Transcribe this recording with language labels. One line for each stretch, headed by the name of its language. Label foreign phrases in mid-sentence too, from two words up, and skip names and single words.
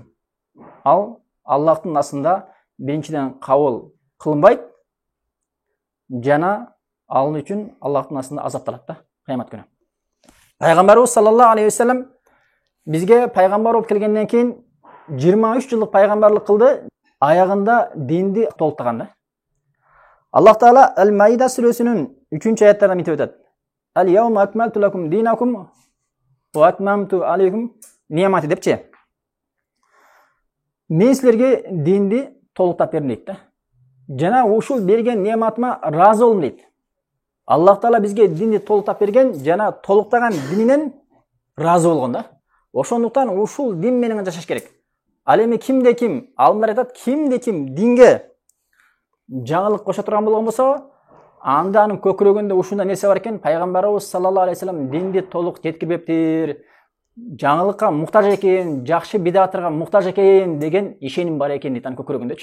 Kyrgyz: Ал Аллахтын астында биринчиден кабыл кылынбайт, жана ал үчүн Аллахтын астында азапталат да кыямат күнү. Пайгамбарыбыз
Arabic: صلى الله عليه وسلم
Kyrgyz: бизге пайгамбар болуп келгенден кийин 23 жылдык пайгамбарлык кылды, аягында динди толуктаган да. Аллах таала Ал-Маида сүрөсүнүн 3-аятында мынтип айтат:
Arabic: "اليوم أكملت لكم دينكم وأتممت عليكم نعمتي" депчи.
Kyrgyz: Мен силерге динди толуктап бердим дейт да. Жана ушул берген неаматыма разы болдум дейт. Аллах таала бизге динди толуктап берген, жана толуктаган дининен разы болгон да. Ошондуктан ушул дин менен жашаш керек. Ал эми кимде ким, алымдар айтат, кимде ким динге жаңылык кошо турган болгон болсо, анда анын көкүрөгүндө ушундай нерсе бар экен, пайгамбарыбыз
Arabic: صلى الله عليه وسلم
Kyrgyz: динди толук жеткирбептир, жаңылыкка муктаж экен, жакшы бидаттарга муктаж экен деген ишеним бар экен дейт анын көкүрөгүндөчү.